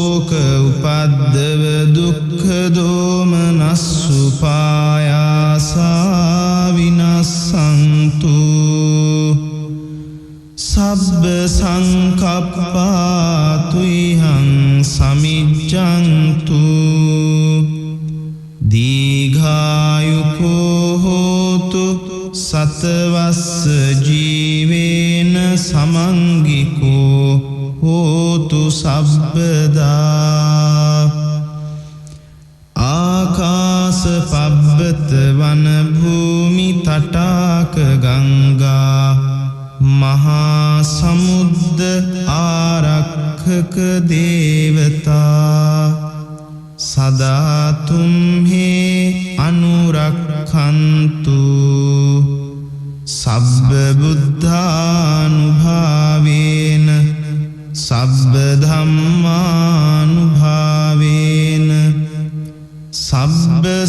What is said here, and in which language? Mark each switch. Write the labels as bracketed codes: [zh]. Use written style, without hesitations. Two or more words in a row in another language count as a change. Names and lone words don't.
[pi] උපද්දව දුක්ඛ දෝමනස්සුපායාසා විනස්සන්තු සබ්බ සංකප්පාතුයිහං සමිජ්ජන්තු දීඝායුකෝ හෝතු සතවස්ස ජීවේන සමංගිකෝ හෝතු සබ්බදා ආකාස පබ්බත වන භූමි තටාක ගංගා මහා සමුද්ද ආරක්ඛක දේවතා සදා තුම්හි අනුරක්ඛන්තු සබ්බ බුද්ධානුභාවේන සබ්බ ධම්මානුභාවේන සබ්බ